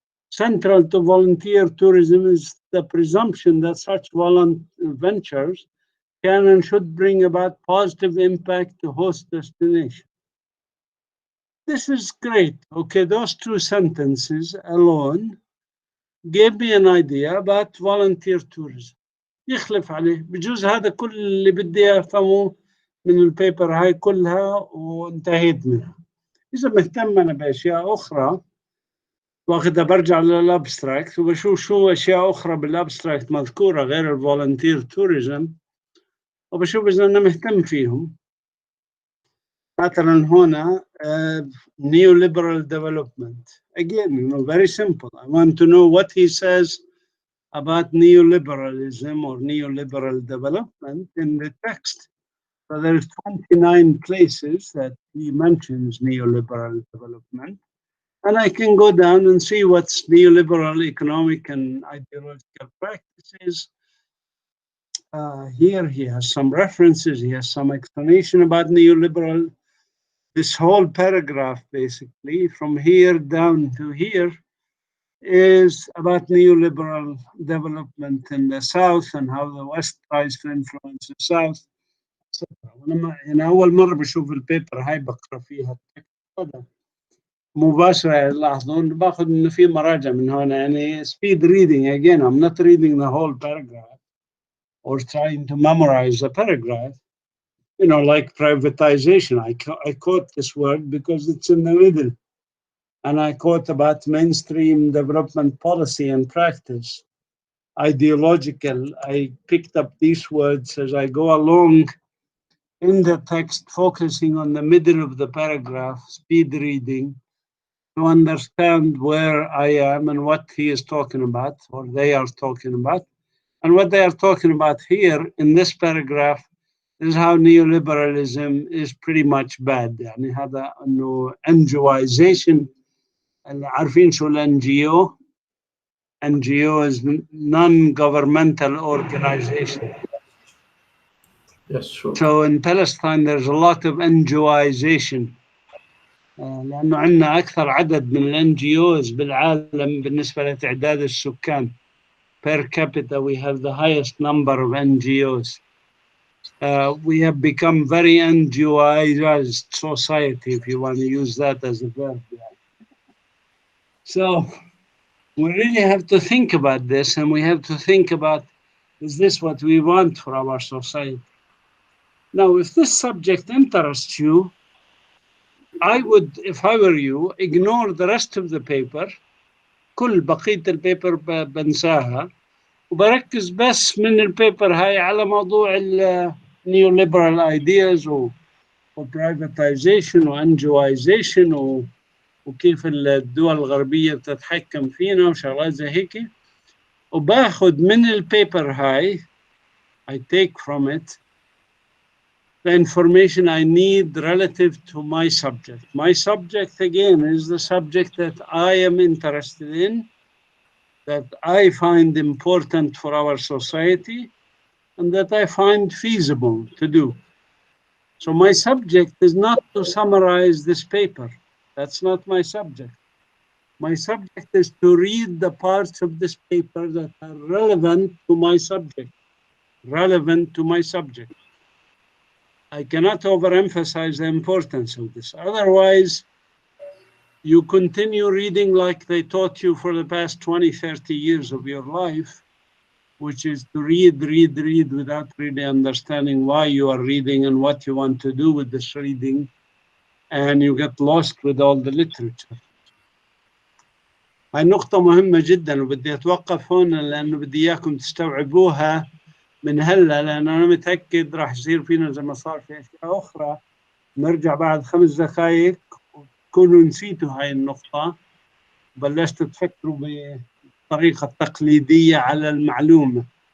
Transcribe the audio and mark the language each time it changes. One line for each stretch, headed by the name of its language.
English: Central to volunteer tourism is the presumption that such ventures can and should bring about positive impact to host destination. This is great. Okay, those two sentences alone gave me an idea about volunteer tourism.
Arabic: يخلف عليه بجوز هذا كل اللي بدي أفهمه من البيبر هاي كلها وانتهيت منها. إذا مهتم أنا بأشياء أخرى واخدها برجع للابستراكت وبشوف شو أشياء أخرى بالابستراكت مذكورة غير الفولنتير توريزم وبشوف إذا أنا مهتم فيهم. مثلا هنا neoliberal development.
English: Again, you know, very simple. I want to know what he says about neoliberalism or neoliberal development in the text. So there's 29 places that he mentions neoliberal development. And I can go down and see what's neoliberal economic and ideological practices. Here he has some references, he has some explanation about neoliberal. This whole paragraph, basically, from here down to here, is about neoliberal development in the South and how the West tries to influence the South, etc.
Arabic: أنا أول مرة بشوف البيبر هاي بقرأ فيها التكست مباشرة. لاحظون باخذ إنه في مراجع من هنا يعني speed reading.
English: Again, I'm not reading the whole paragraph or trying to memorize the paragraph. You know, like privatization. I quote this word because it's in the middle. And I quote about mainstream development policy and practice. Ideological. I picked up these words as I go along in the text, focusing on the middle of the paragraph, speed reading, to understand where I am and what he is talking about, or they are talking about. And what they are talking about here in this paragraph is how neoliberalism is pretty much bad.
Arabic: يعني هذا انه NGOization. عارفين شو NGO?
English: NGO is non-governmental organization. Yes, sure. So in Palestine there's a lot of NGOization.
Arabic: لأنه عندنا أكثر عدد من NGOs بالعالم بالنسبة لتعداد السكان.
English: Per capita we have the highest number of NGOs. We have become very NGOized society, if you want to use that as a verb. So we really have to think about this, and we have to think about, is this what we want for our society? Now, if this subject interests you, I would, if I were you, ignore the rest of the paper.
Arabic: كل بقية البيبر بنساها وبركز بس من البيبر هاي على موضوع neoliberal ideas و privatization و NGOization وكيف الدول الغربية بتتحكم فينا وشغلات زي هيك. وباخد من البيبر هاي,
English: I take from it the information I need relative to my subject. My subject, again, is the subject that I am interested in, that I find important for our society, and that I find feasible to do. So my subject is not to summarize this paper. That's not my subject. My subject is to read the parts of this paper that are relevant to my subject. Relevant to my subject. I cannot overemphasize the importance of this. Otherwise, you continue reading like they taught you for the past 20, 30 years of your life, which is to read without really understanding why you are reading and what you want to do with this reading. And you get lost with all the literature.
Arabic: هاي نقطة مهمة جدا وبدي أتوقف هون لأنه بدي إياكم تستوعبوها من هلا، لأن أنا متأكد راح يصير فينا زي ما صار في أشياء أخرى نرجع بعد 5 دقائق وتكونوا نسيتوا هاي النقطة وبلشتوا تفكروا بالطريقة التقليدية على المعلومة.